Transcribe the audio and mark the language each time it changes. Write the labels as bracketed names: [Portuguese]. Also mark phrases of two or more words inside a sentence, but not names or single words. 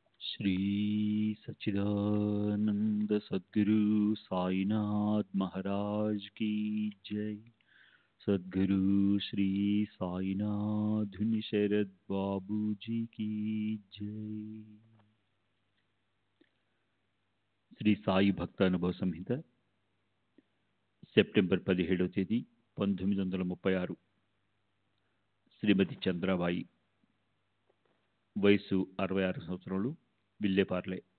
[Hindi] श्री सच्चिदानंद सद्गुरु साईनाथ महाराज की जय। सद्गुरु श्री साईनाथ शरद बाबू जी की जय। [Telugu] శ్రీ సాయి భక్త అనుభవ సంహిత సెప్టెంబర్ 17వ తేదీ 1936. శ్రీమతి చంద్రాబాయి, వయసు 66 సంవత్సరాలు, విల్లేపార్లే.